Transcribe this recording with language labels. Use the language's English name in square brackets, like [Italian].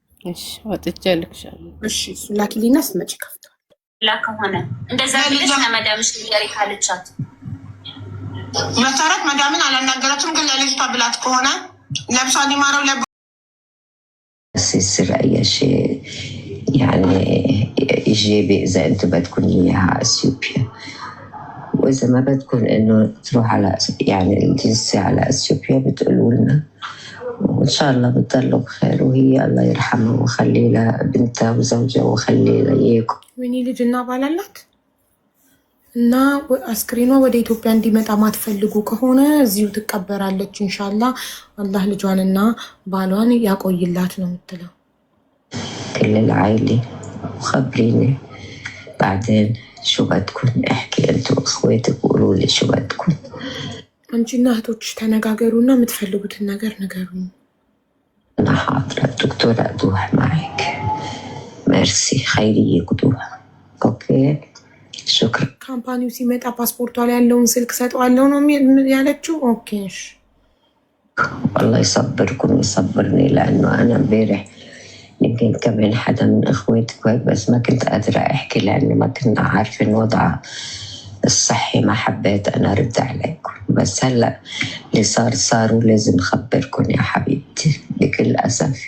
[Amharic] እሺ ወጥቼ ልክሻለሁ። እሺ እሱ ላኪሊና ስትመጪ ከፍተዋል። ከሆነ እንደዛ ልጅ ለመዳምሽ ንገሪ ካለቻት መሰረት መዳምን አላናገረችም፣ ግን ለልጅቷ ብላት ከሆነ ለብሷ ሊማረው [Arabic] يصير أي شيء يعني إيجابي إذا أنتم بدكم إياها أثيوبيا، وإذا ما بدكم إنه تروح على يعني الجنسية على أثيوبيا بتقولوا لنا، وإن شاء الله بتضلوا بخير، وهي الله يرحمها وخلي لها بنتها وزوجها وخلي لها إياكم. [Amharic] ويني لجنا بالالات እና አስክሬኗ ወደ ኢትዮጵያ እንዲመጣ ማትፈልጉ ከሆነ እዚሁ ትቀበራለች። ኢንሻአላህ አላህ ልጇንና ባሏን ያቆይላት ነው የምትለው። [Arabic] كل العائلة وخبريني بعدين شو بدكم، احكي انتو واخواتك وقولوا لي شو بدكم. [Amharic] አንቺና እህቶችሽ ተነጋገሩና የምትፈልጉትን ነገር ንገሩኝ። [Arabic] أنا حاضرة الدكتورة أدوح معك. ميرسي خيرية قدوح. أوكي شكرا. [Amharic] ካምፓኒው ሲመጣ ፓስፖርቷ ላይ ያለውን ስልክ ሰጠዋለሁ ነው ያለችው። ኦኬ እሺ [Arabic] والله يصبركم ويصبرني، لأنه أنا امبارح يمكن كمان حدا من إخواتك وهيك، بس ما كنت قادرة أحكي لأنه ما كنا عارفين وضعها الصحي، ما حبيت أنا أرد عليكم، بس هلأ اللي صار ولازم أخبركم يا حبيبتي بكل أسف.